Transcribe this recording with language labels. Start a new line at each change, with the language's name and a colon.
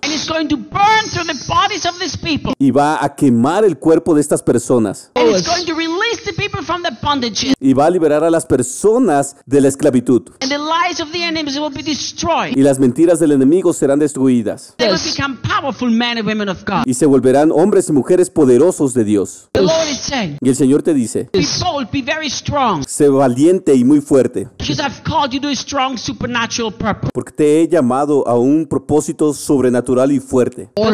English: And it's going to burn through the bodies of these people.
Spanish: Y va a quemar el cuerpo de estas personas.
English: And it's going to release the people from the bondage.
Spanish: Y va a liberar a las personas de la esclavitud.
English: And the lies of the enemies will be destroyed.
Spanish: Y las mentiras del enemigo serán destruidas.
English: They will become powerful men and women of God.
Spanish: Y se volverán hombres y mujeres poderosos de Dios.
English: The Lord is saying,
Spanish: y el Señor te dice,
English: be bold, be very strong.
Spanish: Sé valiente y muy fuerte.
English: Because I've called you to a strong supernatural purpose.
Spanish: Porque te he llamado a un propósito sobrenatural y fuerte.